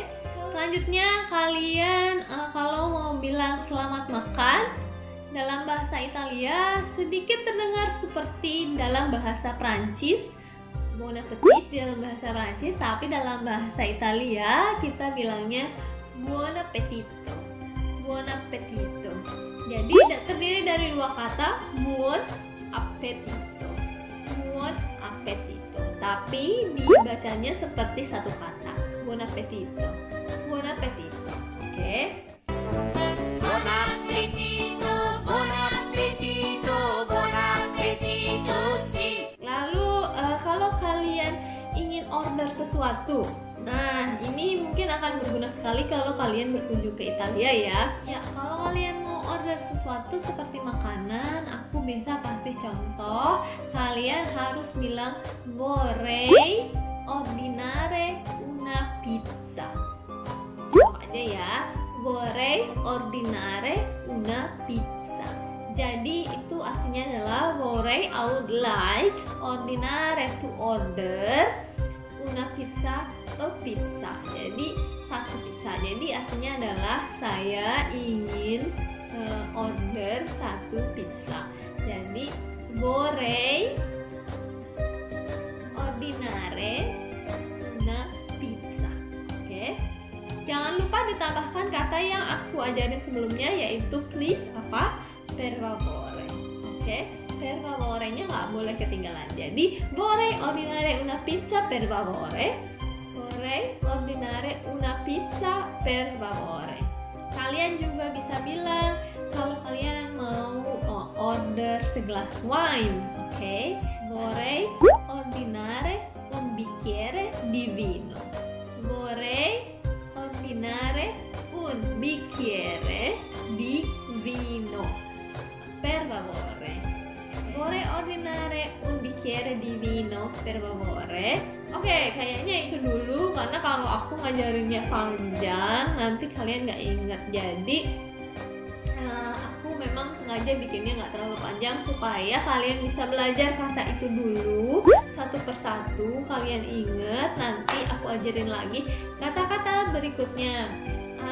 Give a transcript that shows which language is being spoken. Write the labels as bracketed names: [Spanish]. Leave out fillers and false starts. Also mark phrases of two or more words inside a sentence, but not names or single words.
[Indonesian] Selanjutnya kalian kalau mau bilang selamat makan dalam bahasa Italia sedikit terdengar seperti dalam bahasa Prancis. [French] Bon appetit [Indonesian] dalam bahasa Prancis, tapi dalam bahasa Italia kita bilangnya [Italian] buon appetito. Buon appetito. [Indonesian] Jadi terdiri dari dua kata, [Italian] buon appetito. Buon appetito. [Indonesian] Tapi dibacanya seperti satu kata. [Italian] Buon appetito. Buon appetito. Oke. Buon appetito, buon appetito, buon appetito, sì. [Indonesian] Lalu kalau kalian ingin order sesuatu, nah ini mungkin akan berguna sekali kalau kalian berkunjung ke Italia ya. Ya, kalau kalian mau order sesuatu seperti makanan, aku bisa kasih contoh. Kalian harus bilang [Italian] vorrei ordinare una pizza. [Indonesian] Coba aja ya. [Italian] Vorrei ordinare una pizza. [Indonesian] Jadi itu artinya adalah vorrei, [English] I would like, ordinare to order, [Italian] una pizza, [English] a pizza. [Indonesian] Jadi satu pizza. Jadi artinya adalah saya ingin order satu pizza. Jadi [Italian] vorrei ordinare una pizza. [Indonesian] Oke. Jangan lupa ditambahkan kata yang aku ajarin sebelumnya, yaitu please apa? [Italian] Per favore. [Indonesian] Oke. [Italian] Per favore- [Indonesian] nya nggak boleh ketinggalan. [Italian] Jadi vorrei ordinare una pizza per favore. Vorrei ordinare una pizza per favore. [Indonesian] Kalian juga bisa bilang kalau kalian mau order segelas wine. Oke. [Italian] Vorrei ordinare un bicchiere di vino. Vorrei ordinare un bicchiere di vino. Per favore. Vorrei ordinare un bicchiere di vino per favore. [Indonesian] Oke, kayaknya itu dulu karena kalau aku ngajarinnya panjang nanti kalian nggak inget. Jadi aku memang sengaja bikinnya nggak terlalu panjang supaya kalian bisa belajar kata itu dulu satu persatu. Kalian inget, nanti aku ajarin lagi kata-kata berikutnya.